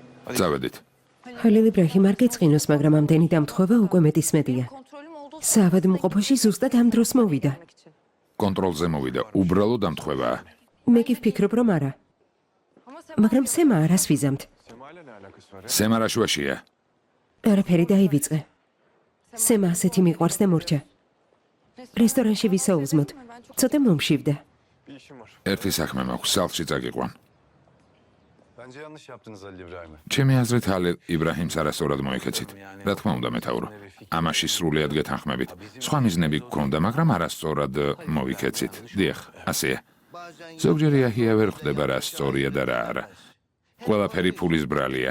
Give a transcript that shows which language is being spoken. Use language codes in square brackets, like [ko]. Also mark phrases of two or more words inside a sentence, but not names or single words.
[ka] წავედით. ხალილ იბრაჰიმ არ გეწყინოს, მაგრამ ამდენი დამთხოვა უკვე მეტისმეტია. [tr] Kontrolüm olduğu [ka] საავადმყოფოში ზუსტად ამ დროს მოვიდა. კონტროლზე მოვიდა. უბრალოდ დამთხოვაა. მე კი ვფიქრობ, რომ არა. მაგრამ სემა არას ვიზამთ. სემა რა შუაშია? არაფერი დაივიწყე. სემა ასეთი მიყვარს და მორჩა. რესტორანში ვისაუზმოთ. ცოტა მომშივდა. ერთი საქმე მაქვს, სახლში წაგიყვან. [tr] Bence yanlış yaptınız Halil İbrahim'e. [ka] ჩემი აზრით ჰალილ იბრაჰიმს არასწორად მოიქეცით. რა თქმა უნდა, მეტაურო. ამაში სრულიად გეთანხმებით. სხვა მიზნები გქონდა, მაგრამ არასწორად მოვიქეცით. დიახ, ასეა. ზოგჯერ იაჰია ვერ ხვდება რა სწორია და რა არა. ყველაფერი ფულის ბრალია.